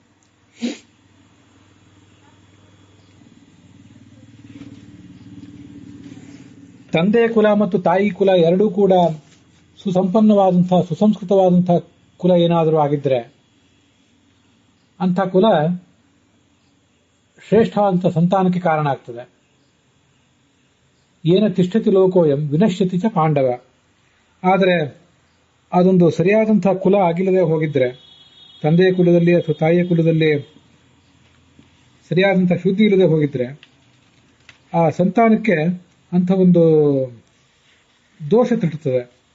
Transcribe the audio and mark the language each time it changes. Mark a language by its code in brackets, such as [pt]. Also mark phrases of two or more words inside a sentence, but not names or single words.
[kn] ತಂದೆ ಕುಲ ಮತ್ತು ತಾಯಿ ಕುಲ ಎರಡೂ ಕೂಡ ಸುಸಂಪನ್ನವಾದಂತಹ ಸುಸಂಸ್ಕೃತವಾದಂತಹ ಕುಲ ಏನಾದರೂ ಆಗಿದ್ರೆ ಅಂಥ ಕುಲ ಶ್ರೇಷ್ಠವಾದಂತಹ ಸಂತಾನಕ್ಕೆ ಕಾರಣ ಆಗ್ತದೆ. [sa] ಏನ ತಿಷ್ಠತಿ ಲೋಕೋಯಂ ವಿನಶ್ಯತಿ ಚ ಪಾಂಡವ. [kn] ಆದರೆ ಅದೊಂದು ಸರಿಯಾದಂತಹ ಕುಲ ಆಗಿಲ್ಲದೆ ಹೋಗಿದ್ರೆ, ತಂದೆಯ ಕುಲದಲ್ಲಿ ಅಥವಾ ತಾಯಿಯ ಕುಲದಲ್ಲಿ ಸರಿಯಾದಂತಹ ಶುದ್ಧಿ ಇಲ್ಲದೆ ಹೋಗಿದ್ರೆ ಆ ಸಂತಾನಕ್ಕೆ ಅಂಥ ಒಂದು ದೋಷ ತಟ್ಟುತ್ತದೆ.